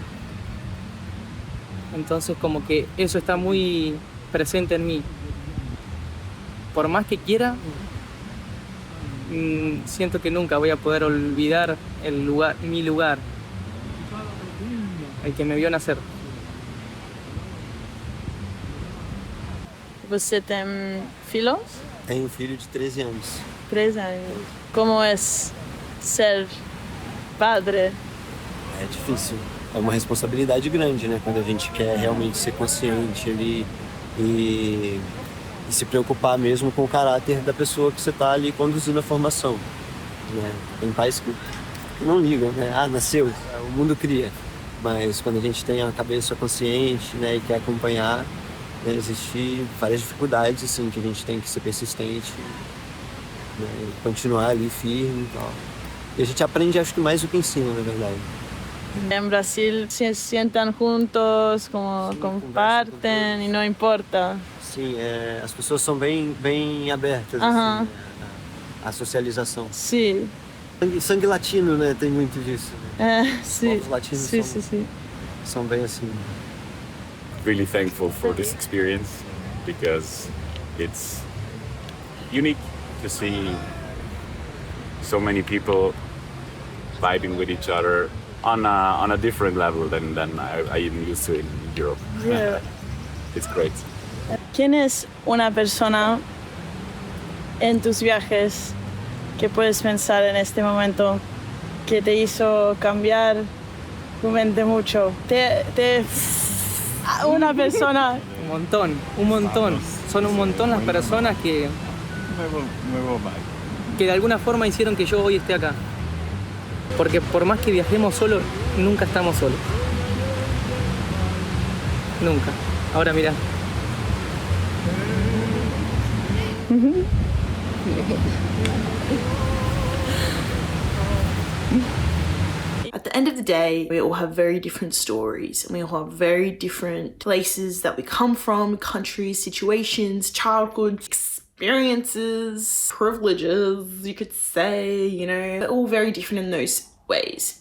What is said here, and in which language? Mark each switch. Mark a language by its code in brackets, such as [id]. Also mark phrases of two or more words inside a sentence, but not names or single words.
[es] Entonces como que eso está muy presente en mí. Por más que quiera, siento que nunca voy a poder olvidar mi lugar, el que me vio nacer. [pt] Você tem filhos? Tenho um filho de 13 anos. [es] 3 años. ¿Cómo es ser padre? [pt] É difícil. É uma responsabilidade grande, né? Quando a gente quer realmente ser consciente ali e se preocupar mesmo com o caráter da pessoa que você está ali conduzindo a formação, né? Tem pais que não ligam, né? Ah, nasceu, o mundo cria. Mas quando a gente tem a cabeça consciente, né, e quer acompanhar, né, existem várias dificuldades, assim, que a gente tem que ser persistente, né, e continuar ali firme e tal. E a gente aprende, acho que mais do que ensina, na verdade. [es] En Brasil se sientan juntos, como comparten y no importa. [pt] Sim, as pessoas são bem abertas, assim, a socialização. [es] Sí. [pt] Sangue latino, né, tem muito disso. [es] Sí. [pt] Os latinos [es] Sí. [pt] são bem assim. [en] Really thankful for this experience because it's unique to see so many people vibing with each other on a different level than I am used to in Europe. Yeah. It's great. [es] ¿Quién es una persona en tus viajes que puedes pensar en este momento que te hizo cambiar tu mente mucho? Una persona. Un montón. Son un montón las personas que de alguna forma hicieron que yo hoy esté acá. Porque por más que viajemos solos, nunca estamos solos. Nunca. Ahora mira. [en] At the end of the day, we all have very different stories and we all have very different places that we come from, countries, situations, childhood experiences, privileges, you could say, you know, they're all very different in those ways.